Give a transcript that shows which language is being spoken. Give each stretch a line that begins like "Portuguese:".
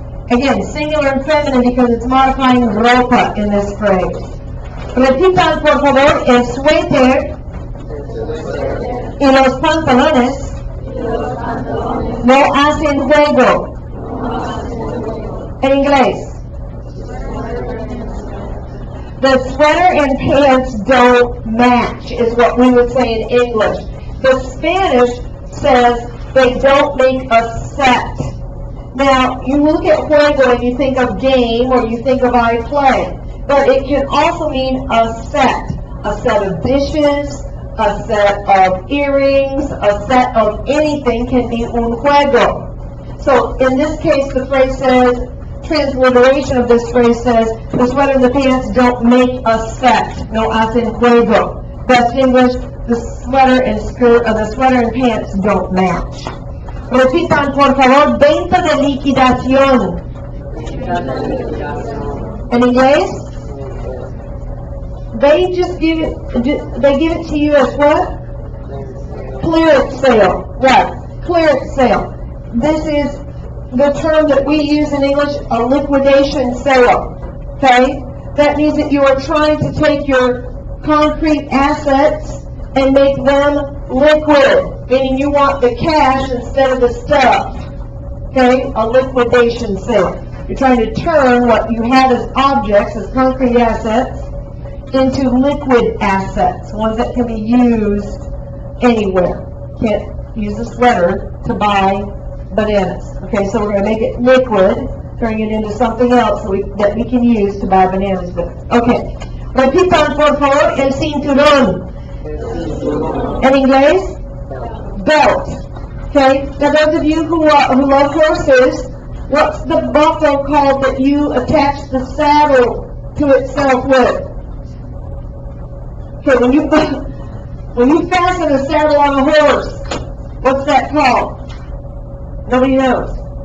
English: Again, singular and feminine because it's modifying ropa in this phrase.
Spanish: Repitan, por favor, el suéter y los pantalones no hacen juego. En inglés.
English: The sweater and pants don't match, is what we would say in English. The Spanish says they don't make a set. Now, you look at juego and you think of game or you think of I play. But it can also mean a set. A set of dishes, a set of earrings, a set of anything can be
Spanish: un juego.
English: So, in this case, the phrase says, transliteration of this phrase says, the sweater and the pants don't make a set.
Spanish: No hacen juego.
English: That's English. The sweater and skirt, the sweater and pants don't match.
Spanish: Repitan, por favor, venta de liquidación. En inglés?
English: They just give it to you as what? Clearance sale. Right. Clearance sale. This is the term that we use in English, a liquidation sale. Okay? That means that you are trying to take your concrete assets and make them liquid, meaning you want the cash instead of the stuff. Okay? A liquidation sale. You're trying to turn what you had as objects, as concrete assets, into liquid assets, ones that can be used anywhere. Can't use a sweater to buy bananas. Okay, so we're going to make it liquid, turning it into something else that we can use to buy bananas with. Okay.
Spanish: Repitan, por favor, el cinturón. En inglés?
English: Belt. Okay, now those of you who love horses, what's the buckle called that you attach the saddle to itself with? Okay, when you fasten a saddle on a horse, what's that called? Nobody knows.